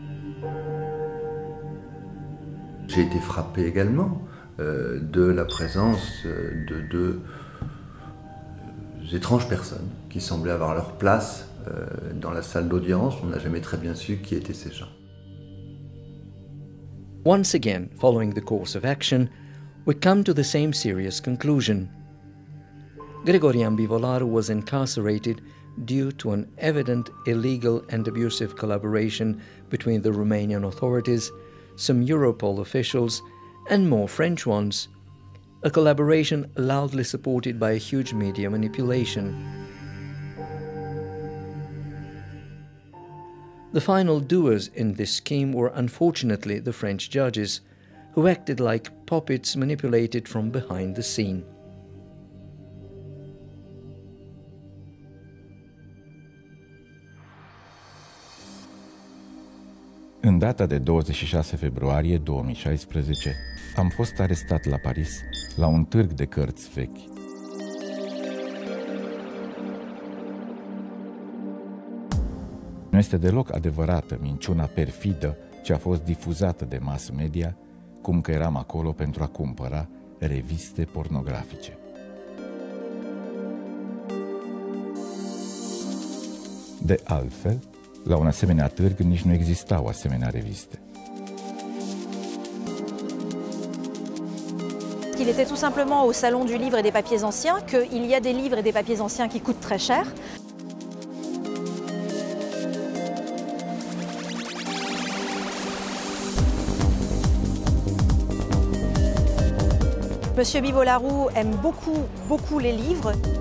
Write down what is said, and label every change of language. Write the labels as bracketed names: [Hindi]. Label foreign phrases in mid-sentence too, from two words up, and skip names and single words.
[French] J'ai été frappé également de la présence de deux étranges personnes qui semblaient avoir leur place dans la salle d'audience. On n'a jamais très bien su qui étaient ces gens. [English] Once again, following the course of action, we come to the same serious conclusion. Gregorian Bivolaru was incarcerated due to an evident illegal and abusive collaboration between the Romanian authorities, some Europol officials, and more French ones, a collaboration loudly supported by a huge media manipulation. The final doers in this scheme were unfortunately the French judges, who acted like puppets manipulated from behind the scene. [Romanian] În data de 26 februarie 2016, am fost arestat la Paris, la un târg de cărți vechi. Nu este deloc adevărată minciuna perfidă ce a fost difuzată de mass media, cum că eram acolo pentru a cumpăra reviste pornografice. De altfel, la un asemenea târg nici nu existau asemenea reviste. [French] Il était tout simplement au salon du livre et des papiers anciens, qu'il y a des livres et des papiers anciens qui coûtent très cher. Monsieur Bivolaru aime beaucoup les livres.